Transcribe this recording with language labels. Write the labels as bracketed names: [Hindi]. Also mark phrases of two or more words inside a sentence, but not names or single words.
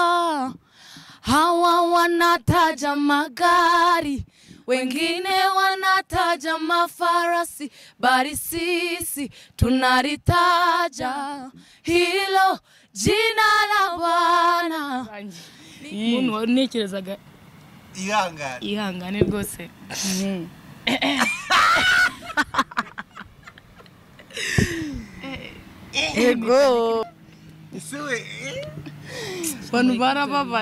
[Swahili] Hawa wanataja magari, wengine wanataja mafarasi, bali sisi tunalitaja hilo jina la Bwana. [Kinyarwanda] Muntu wanekerezaga ihangane rwose. Ego isewe banu barababaye